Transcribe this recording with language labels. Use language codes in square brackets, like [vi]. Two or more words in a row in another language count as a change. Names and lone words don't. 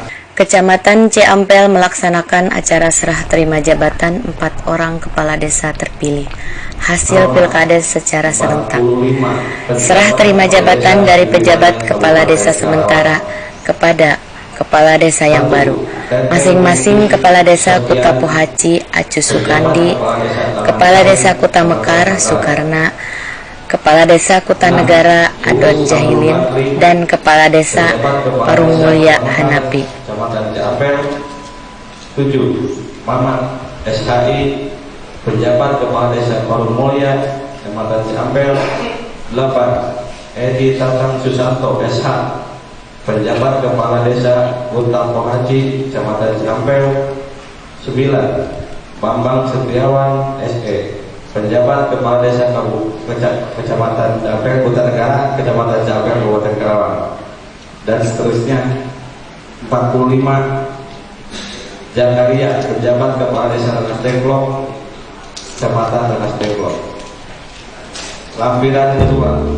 [id] Kecamatan Ciampel melaksanakan acara serah terima jabatan 4 orang kepala desa terpilih hasil pilkades secara serentak. Serah terima jabatan dari pejabat kepala desa sementara kepada kepala desa yang baru. Masing-masing kepala desa Kuta Pohaci Acu Sukandi, kepala desa Kuta Mekar Sukarna, kepala desa Kuta Negara Adon Jahilin, dan kepala desa Parung Mulya Hanapi. Kecamatan Ciampel 7. Mamat SHI, penjabat kepala desa Parung Mulya Kecamatan Ciampel. 8. Edi Tatang Susanto SH, penjabat kepala desa Kuta Pohaci Kecamatan Ciampel. 9. Bambang Setiawan SE, penjabat kepala desa Kecamatan Ciampel Kuta Negara Kecamatan Ciampel Kabupaten Karawang. Dan seterusnya. 45. Jakaria, penjabat kepala desa Rengas Dengklok Kecamatan Rengas Dengklok. Lampiran kedua.